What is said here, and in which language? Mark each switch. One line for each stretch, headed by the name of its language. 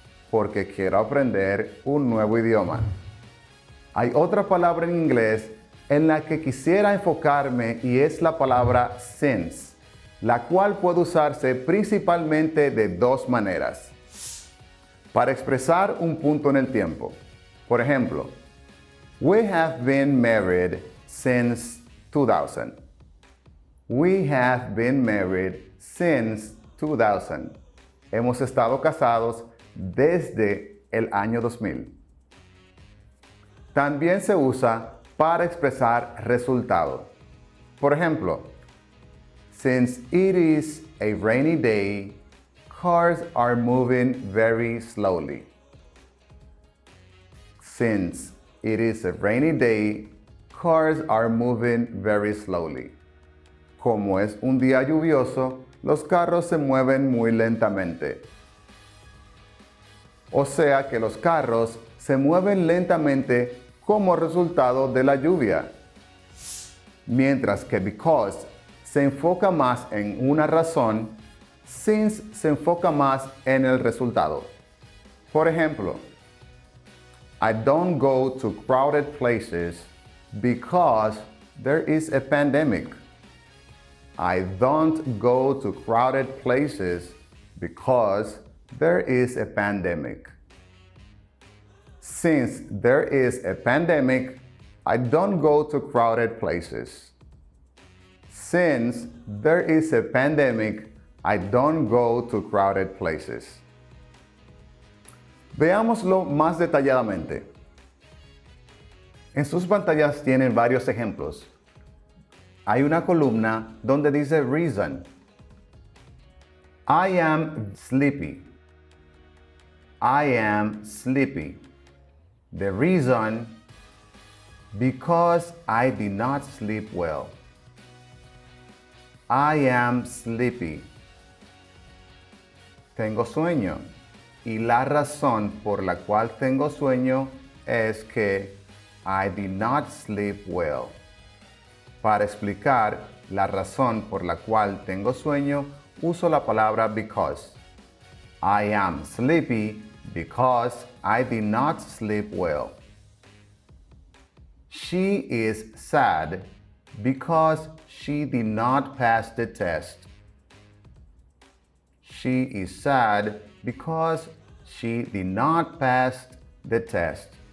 Spanish: Porque quiero aprender un nuevo idioma. Hay otra palabra en inglés en la que quisiera enfocarme y es la palabra since, la cual puede usarse principalmente de dos maneras. Para expresar un punto en el tiempo. Por ejemplo,
English: "We have been married since 2000. We have been married since 2000.
Spanish: Hemos estado casados desde el año 2000. También se usa para expresar resultado. Por ejemplo,
English: "Since it is a rainy day, cars are moving very slowly." Since it is a rainy day, cars are moving very slowly.
Spanish: Como es un día lluvioso, los carros se mueven muy lentamente. O sea que los carros se mueven lentamente como resultado de la lluvia. Mientras que because se enfoca más en una razón, since se enfoca más en el resultado. Por ejemplo,
English: "I don't go to crowded places because there is a pandemic." I don't go to crowded places because there is a pandemic. Since there is a pandemic, I don't go to crowded places. Since there is a pandemic, I don't go to crowded places.
Spanish: Veámoslo más detalladamente. En sus pantallas tienen varios ejemplos. Hay una columna donde dice reason.
English: I am sleepy. I am sleepy. The reason, because I did not sleep well. I am sleepy.
Spanish: Tengo sueño. Y la razón por la cual tengo sueño es que
English: I did not sleep well.
Spanish: Para explicar la razón por la cual tengo sueño, uso la palabra because.
English: I am sleepy because I did not sleep well. She is sad because she did not pass the test. She is sad because she did not pass the test.